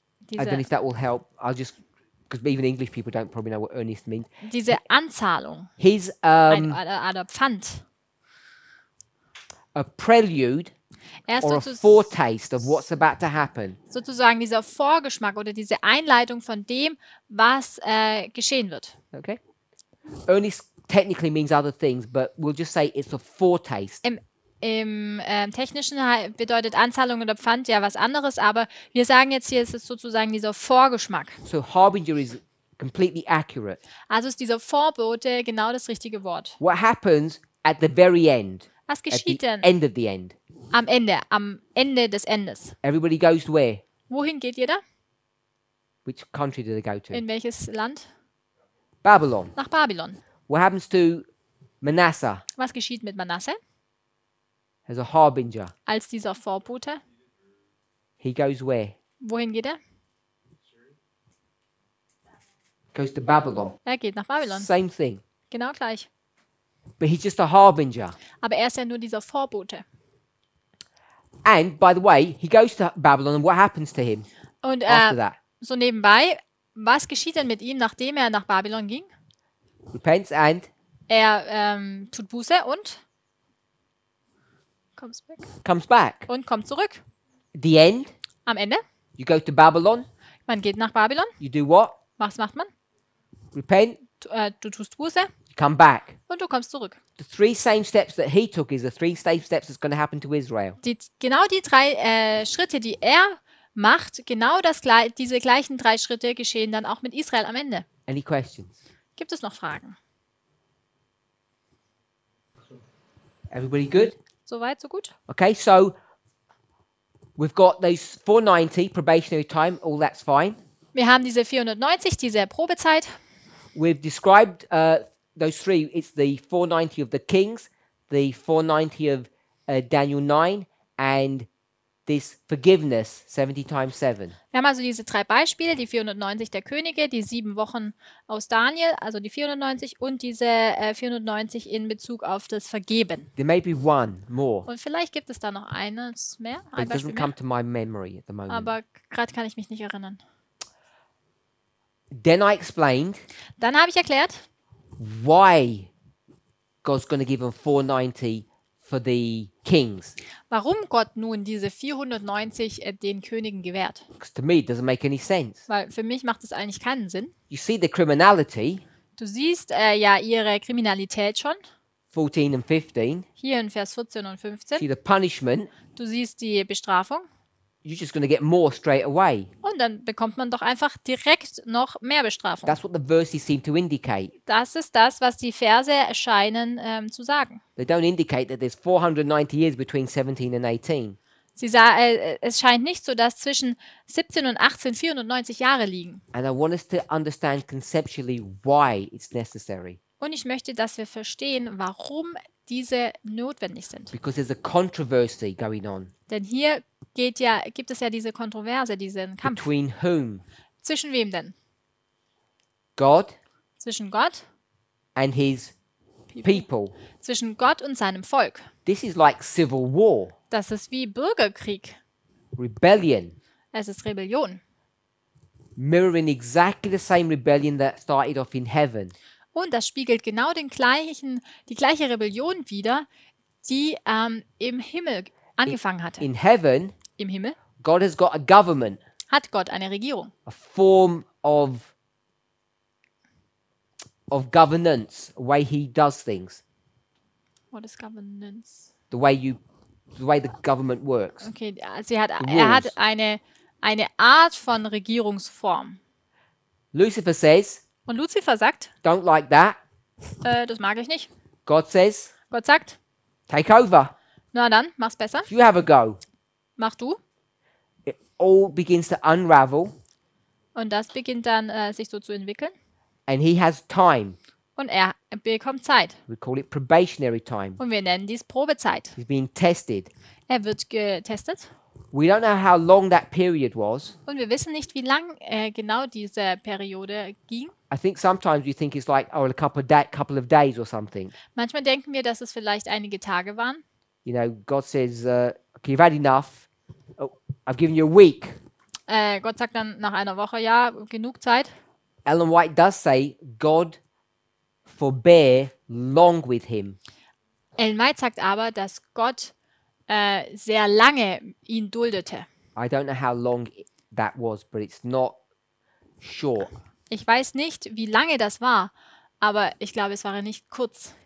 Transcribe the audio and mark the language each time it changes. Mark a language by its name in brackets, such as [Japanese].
[English] I don't know if that will help. I'll just, because even English people don't probably know what earnest means. [German] diese Anzahlung, [English] He's [German] ein Pfand. [English] a prelude [German] Er ist [English] or a foretaste of what's about to happen. [German] sozusagen dieser Vorgeschmack oder diese Einleitung von dem, was geschehen wird. [English] Okay? Earnest technically means other things, but we'll just say it's a foretaste. [German] Im Technischen bedeutet Anzahlung oder Pfand ja was anderes, aber wir sagen jetzt hier, es ist sozusagen dieser Vorgeschmack. [English] So harbinger is completely accurate. [German] Also ist dieser Vorbote genau das richtige Wort. [English] What happens at the very end? [German] Was [English] At the [German] geschieht denn [English] end of the end. [German] am Ende des Endes? [English] Everybody goes to where? [German] Wohin geht jeder? [English] Which country do they go to? [German] In welches Land? [English] Babylon. [German] Nach Babylon. [English] What happens to Manasseh [German] Was geschieht mit Manasse [English] as a harbinger? [German] als dieser Vorbote? [English] He goes where? [German] Wohin geht er? [English] Goes to Babylon. [German] Er geht nach Babylon. [English] Same thing. [German] Genau gleich. [English] But he's just a harbinger. [German] Aber er ist ja nur dieser Vorbote. [English] And by the way, he goes to Babylon, and what happens to him [German] Und [English] after that? [German] so nebenbei, was geschieht denn mit ihm, nachdem er nach Babylon ging? [English] Repents and [German] Er tut Buße und [English] comes back. [German] kommt zurück. [English] The end, [German] Am Ende, [English] you go to Babylon, [German] man geht nach Babylon. [English] you do what? [German] Was macht man? [English] Repent, [German] Du tust Buße [English] you come back. [German] und du kommst zurück. [English] The three same steps that he took is the three same steps that's going to happen to Israel. [German] Genau die drei Schritte, die er macht, genau diese gleichen 3 Schritte geschehen dann auch mit Israel am Ende. [English] Any questions? [German] Gibt es noch Fragen? [English] Everybody good? [German] Soweit, so gut? [English] Okay, so we've got those 490 probationary time, all that's fine. [German] Wir haben diese 490, diese Probezeit. [English] We've described those three. It's the 490 of the kings, the 490 of Daniel 9, and this forgiveness 70 times 7. [German] Wir haben also diese 3 Beispiele, die 490 der Könige, die 7 Wochen aus Daniel, also die 490 und diese 490 in Bezug auf das Vergeben. [English] There may be one more, [German] Und vielleicht gibt es da noch eines mehr, [English] but [German] ein [English] it [German] Beispiel [English] doesn't [German] mehr, [English] come to my memory at the moment. [German] aber gerade kann ich mich nicht erinnern. [English] Then I explained [German] Dann habe ich erklärt, [English] why God's going to give them 490 for the kings. [German] warum Gott nun diese 490 den Königen gewährt. [English] Because to me, it doesn't make any sense. [German] Weil für mich macht es eigentlich keinen Sinn. [English] You see the criminality, [German] Du siehst ja ihre Kriminalität schon, [English] 14 and 15. [German] hier in Vers 14 und 15. [English] See the punishment, [German] Du siehst die Bestrafung [English] you're just going to get more straight away. [German] und dann bekommt man doch einfach direkt noch mehr Bestrafung. [English] That's what the verses seem to indicate. [German] Das ist das, was die Verse scheinen zu sagen. [English] They don't indicate that there's 490 years between 17 and 18. [German] Es scheint nicht so, dass zwischen 17 und 18 490 Jahre liegen. [English] And I want us to understand conceptually why it's necessary. [German] Und ich möchte, dass wir verstehen, warum diese notwendig sind. [English] Because there's a controversy going on. [German] Denn hier gibt es ja diese Kontroverse, diesen Kampf. [English] Between whom? [German] Zwischen wem denn? [English] God [German] Zwischen Gott, [English] and his people. [German] zwischen Gott und seinem Volk. [English] This is like civil war, [German] Das ist wie Bürgerkrieg. [English] rebellion, [German] Es ist Rebellion. [English] mirroring exactly the same rebellion that started off in heaven. [German] Und das spiegelt genau die gleiche Rebellion wider, die im Himmel angefangen hatte. [English] In heaven, [German] Im Himmel [English] God has got a government, [German] hat Gott eine Regierung. [English] a form of governance, a way he does things, What is governance? the way you the way the government works. [German] Okay, er [English] The [German] hat [English] rules. [German] eine Art von Regierungsform. [English] Lucifer says, [German] Und Luzifer sagt, [English] don't like that. [German] das mag ich nicht. [English] God says, [German] Gott sagt, [English] take over. [German] na dann, mach's besser. [English] You have a go. [German] Mach du. [English] It all begins to unravel, [German] Und das beginnt dann sich so zu entwickeln. [English] and he has time. [German] Und er bekommt Zeit. [English] We call it probationary time. [German] Und wir nennen dies Probezeit. [English] He's being tested. [German] Er wird getestet. [English] We don't know how long that period was. [German] Und wir wissen nicht, wie lang genau diese Periode ging. [English] I think sometimes you think it's like, oh, a couple of days or something. [German] Manchmal denken wir, dass es vielleicht einige Tage waren. [English] You know, God says, okay, you've had enough. Oh, I've given you a week. [German] Gott sagt dann nach einer Woche, ja, genug Zeit. [English] Ellen White does say, God forbear long with him. [German] Ellen White sagt aber, dass Gott sehr lange ihn duldete. [English] I don't know how long that was, but it's not short. [German] Ich weiß nicht, wie lange das war, aber ich glaube, es war nicht kurz.